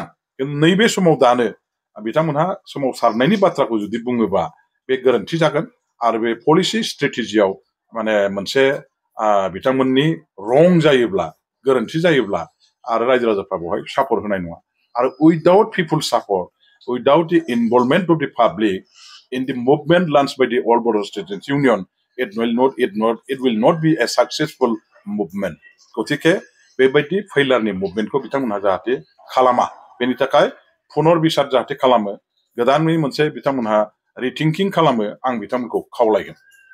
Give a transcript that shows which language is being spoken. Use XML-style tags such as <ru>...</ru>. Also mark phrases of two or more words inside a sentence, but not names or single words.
<brx>नैबे समाव दानो बिथांमोनहा सोमावसारनायनि बाथ्राखौ जुदि बुङोबा बे गोरोन्थि जागोन आरो बे</brx> <en>policy strategyao</en> <brx>माने मोनसे बिथांमोननि रं जायोब्ला, गोरोन्थि जायोब्ला आरो रायजो राजाफ्रा बेवहाय सापर्ट होनाय नङा।</brx> <en>आरो without people support, without the involvement of the public in the movement launched by the All Bodo Students Union, it will not be a successful movement.</en> <brx>गतिके बेबायदि फैलारनि मुभमेन्टखौ बिथांमोनहा जाहाथे खालामा, बेनि थाखाय पुनर बिसार जाहाथे खालामो, गोदानै मोनसे बिथांमोनहा रिथिंकिं खालामो, आं बिथांमोनखौ खावलायगोन।</brx>